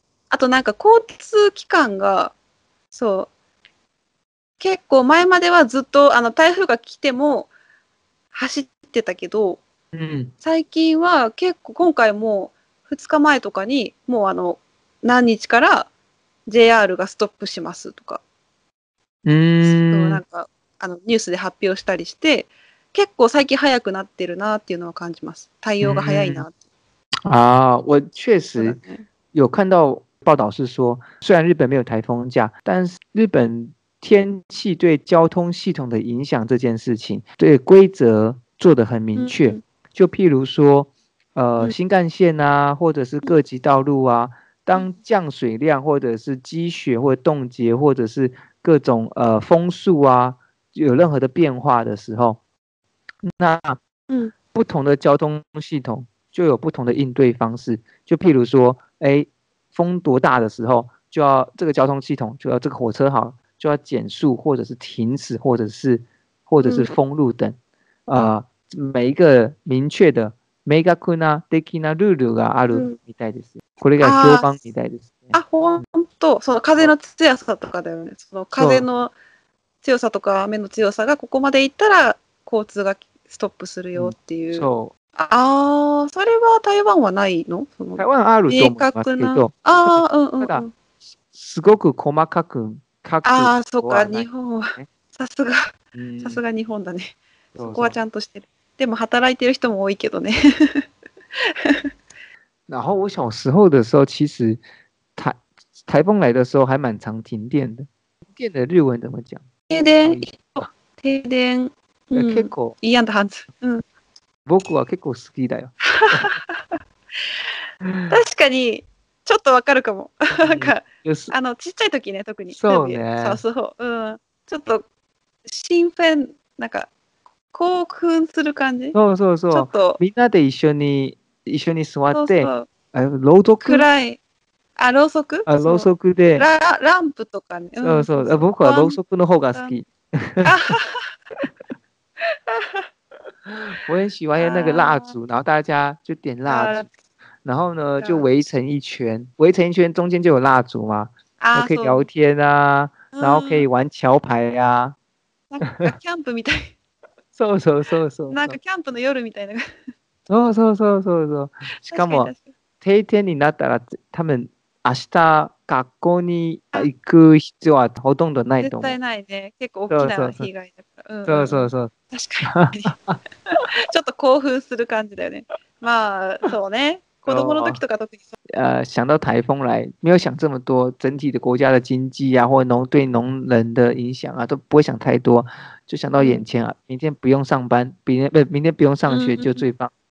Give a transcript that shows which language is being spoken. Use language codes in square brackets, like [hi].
[ja] あとなんか交通機関が、そう、結構前まではずっと台風が来ても走ってたけど、最近は結構今回も2日前とかにもう何日から JR がストップしますとか、そうなんかニュースで発表したりして、結構最近早くなってるなっていうのは感じます。対応が早いな。 [zh] 我确实有看到报道是说，虽然日本没有台风假，但是日本天气对交通系统的影响这件事情，对规则做得很明确。就譬如说，新干线啊，或者是各级道路啊，当降水量或者是积雪或冻结，或者是各种风速啊，有任何的变化的时候，那不同的交通系统就有不同的应对方式。就譬如说，风多大的时候，就要这个交通系统就要这个火车好就要减速，或者是停止，或者是封路等。每一个明确的 [ja] 明確な的なルールがあるみたいです。これが評判みたいですね。ほんと、その風の強さとかだよね。その風の強さとか雨の強さがここまでいったら交通がストップするよっていう。それは台湾はないの？台湾あると思いますけど、ただすごく細かく書く。そうか、日本はさすが日本だね。そこはちゃんとしてる。でも働いてる人も多いけどね。 [zh] 然后我小时候的时候，其实台风来的时候还蛮常停電的。停電的日文怎么讲？ [ja] 停電。結構いいやんだはず。僕は結構好きだよ。確かにちょっとわかるかも。なんかちっちゃい時ね、特に。そうね。ちょっと新鮮、なんか興奮する感じ。そう。ちょっとみんなで一緒に座って、ろうそく？暗い。ろうそく？ろうそくで。ランプとかね。そう。僕はろうそくの方が好き。 [zh] 我很喜欢那个蜡烛，然后大家就点蜡烛，然后呢就围成一圈，中间就有蜡烛嘛，可以聊天啊，然后可以玩桥牌啊。 [ja] なんかキャンプみたい。そう。なんかキャンプの夜みたいな。そう。しかも停電になったら多分明日学校に行く必要はほとんどないと思う。絶対ないね。結構大きな被害だから。そう。確かに。ちょっと興奮する感じだよね。まあそうね。子供の時とか特に [zh] 想到台风来，没有想这么多，整体的国家的经济啊，或对农人的影响啊，都不会想太多，就想到眼前啊，明天不用上班，明天不用上学就最棒。